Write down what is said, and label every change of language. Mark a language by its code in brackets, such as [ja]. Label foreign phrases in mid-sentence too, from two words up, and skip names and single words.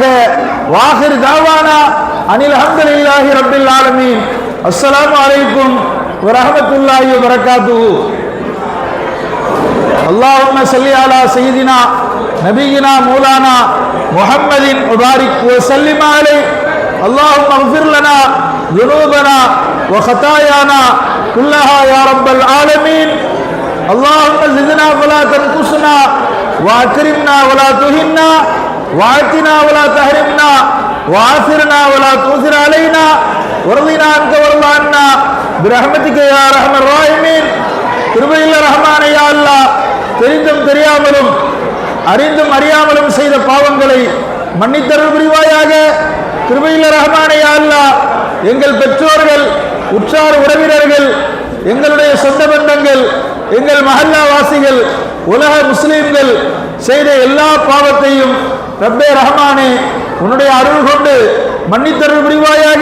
[ar] وآخر دعوانا أن الحمد لله رب العالمين. السلام عليكم ورحمة الله وبركاته. اللهم صل على سيدنا نبينا مولانا محمد مبارك وسلم عليه. اللهم اغفر لنا ذنوبنا وخطايانا كلها يا رب العالمين. اللهم زدنا ولا تنقصنا واكرمنا ولا تهنا واعطنا ولا تحرمنا وآثرنا ولا تؤثر علينا وارضنا عنك وارض عنا برحمتك يا ارحم الراحمين. [ta] கிருபையுள்ள ரஹ்மானே, யா அல்லாஹ், தெரிந்தும் தெரியாமலும் அறிந்தும் அறியாமலும் செய்த பாவங்களை மன்னித்தருள் புரிவாயாக. கிருபையுள்ள ரஹ்மானே, யா அல்லாஹ், எங்கள் பெற்றோர்கள், உற்றார் உறவினர்கள், எங்களுடைய சொந்த பந்தங்கள், எங்கள் மஹல்லா வாசிகள், உலக முஸ்லிம்கள் செய்த எல்லா பாவத்தையும் ரப்பே ரஹ்மானே உன்னுடைய அருள் கொண்டு மன்னித்தருள் புரிவாயாக.